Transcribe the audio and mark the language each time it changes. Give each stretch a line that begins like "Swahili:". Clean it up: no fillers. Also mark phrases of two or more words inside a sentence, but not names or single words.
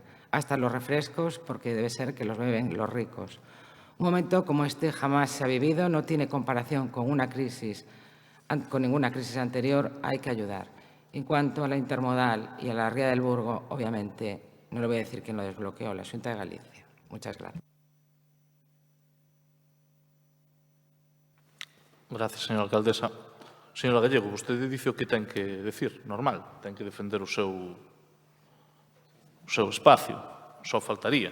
Spanish: Hasta los refrescos, porque debe ser que los beben los ricos. Un momento como este jamás se ha vivido, no tiene comparación con ninguna crisis anterior, hay que ayudar. En cuanto a la intermodal y a la Ría del Burgo, obviamente, no le voy a decir quién lo desbloqueó, la Xunta de Galicia. Muchas gracias. Gracias, señora alcaldesa.
Galician: Señora Gallego, vostede dice o que ten que decir, normal, ten que defender o seu espacio, só faltaría.